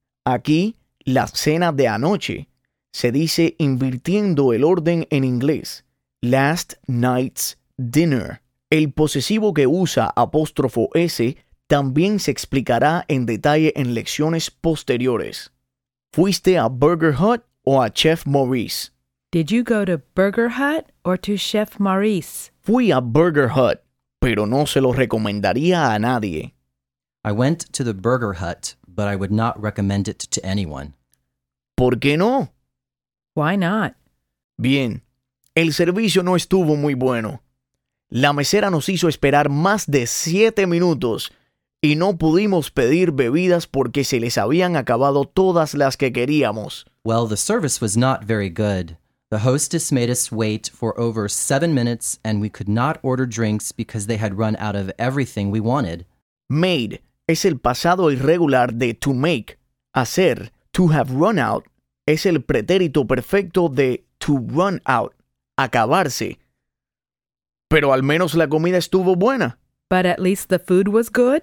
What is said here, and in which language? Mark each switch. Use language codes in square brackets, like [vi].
[es] Aquí, la cena de anoche. Se dice invirtiendo el orden en inglés. [en] Last night's dinner. [es] El posesivo que usa apóstrofo S también se explicará en detalle en lecciones posteriores. ¿Fuiste a Burger Hut o a Chef Maurice? [en] Did you go to Burger Hut or to Chef Maurice? [es] Fui a Burger Hut, pero no se lo recomendaría a nadie. [en] I went to the Burger Hut, but I would not recommend it to anyone. [es] ¿Por qué no? [en] Why not? [es] Bien, el servicio no estuvo muy bueno. La mesera nos hizo esperar más de 7 minutos y no pudimos pedir bebidas porque se les habían acabado todas las que queríamos. [en] Well, the service was not very good. The hostess made us wait for over 7 minutes and we could not order drinks because they had run out of everything we wanted. [es] Made es el pasado irregular de to make. Hacer, to have run out, es el pretérito perfecto de to run out, acabarse. Pero al menos la comida estuvo buena. [en] But at least the food was good?